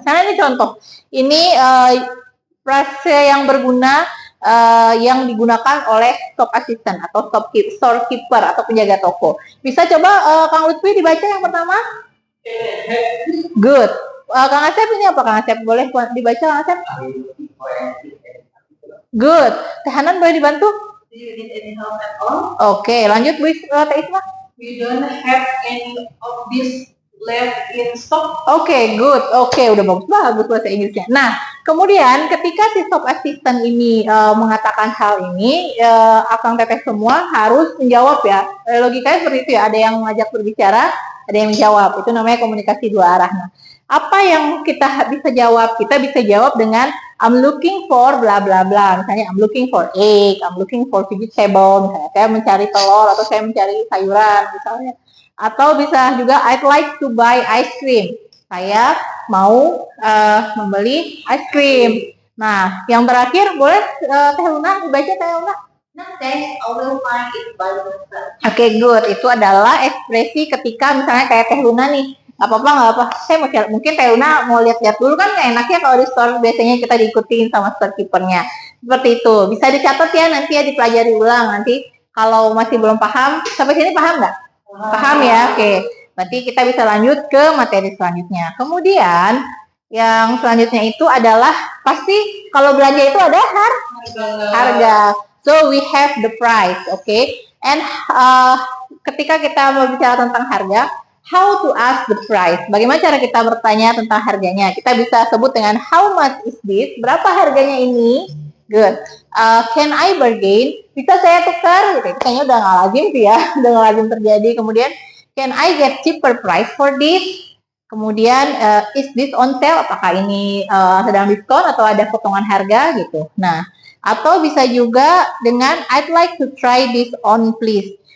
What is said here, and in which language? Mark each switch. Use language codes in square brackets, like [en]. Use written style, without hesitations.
[id] Misalnya ini contoh, ini frase yang berguna yang digunakan oleh shop assistant atau storekeeper atau penjaga toko. Bisa coba Kang Lutfi dibaca yang pertama? [en] Good. [id] Kang Asep ini apa Kang Asep? Boleh dibaca Kang Asep? [en] Good. [id] Teh Hanan boleh dibantu? [en] Do you need any help at all? [id] Oke, lanjut Bu Teh Isma. [en] We don't have any of this left in stock. Oke, good. [id] Oke, udah bagus bahasa Inggrisnya. Nah, kemudian ketika si shop assistant ini mengatakan hal ini, Akang Teteh semua harus menjawab ya. Logikanya seperti itu ya. Ada yang mengajak berbicara, ada yang menjawab. Itu namanya komunikasi dua arah. Nah, apa yang kita bisa jawab? Kita bisa jawab dengan [en] I'm looking for bla bla bla. [id] Misalnya [en] I'm looking for egg, I'm looking for vegetable. [id] Misalnya saya mencari telur atau saya mencari sayuran misalnya. Atau bisa juga [en] I'd like to buy ice cream. [id] Saya mau membeli ice cream. Nah, yang terakhir boleh Teh Luna dibaca Teh Luna. [en] No thanks, I will find it by myself. Oke, good. [id] Itu adalah ekspresi ketika misalnya kayak Teh Luna nih. Gak apa-apa. Saya mungkin Teh Luna mau lihat-lihat dulu kan enaknya kalau di store biasanya kita diikutin sama storekeepernya. Seperti itu. Bisa dicatat ya nanti ya dipelajari ulang nanti. Kalau masih belum paham, sampai sini paham nggak? Paham ya? Oke. Berarti kita bisa lanjut ke materi selanjutnya. Kemudian yang selanjutnya itu adalah pasti kalau belanja itu ada harga. [en] So we have the price, okay? And [id] ketika kita berbicara tentang harga, [en] how to ask the price? [id] Bagaimana cara kita bertanya tentang harganya? Kita bisa sebut dengan [en] how much is this? [id] Berapa harganya ini? [en] Good. Can I bargain? [id] Bisa saya tukar? Gitu. Kayaknya udah nggak lazim sih ya, udah nggak lazim terjadi. Kemudian, [en] can I get cheaper price for this? Kemudian, is this on sale? [id] Apakah ini sedang diskon atau ada potongan harga gitu? Nah, atau bisa juga dengan [en] I'd like to try this on please.